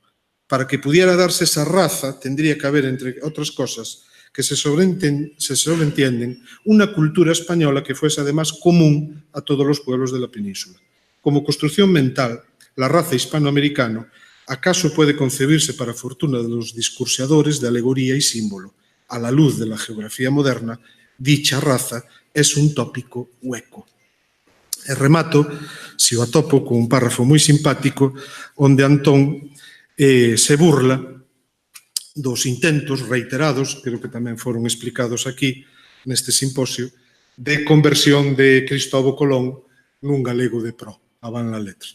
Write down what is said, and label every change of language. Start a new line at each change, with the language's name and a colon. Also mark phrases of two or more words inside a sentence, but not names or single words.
Spanish: Para que pudiera darse esa raza, tendría que haber, entre otras cosas, que se sobreentienden, una cultura española que fuese además común a todos los pueblos de la península. Como construcción mental, la raza hispanoamericana acaso puede concebirse para fortuna de los discursiadores de alegoría y símbolo. A la luz de la geografía moderna, dicha raza es un tópico hueco.
Galician: E remato, se o atopo, con un párrafo moi simpático onde Antón se burla dos intentos reiterados, creo que tamén foron explicados aquí neste simposio, de conversión de Cristóbal Colón nun galego de pro, a van la letra.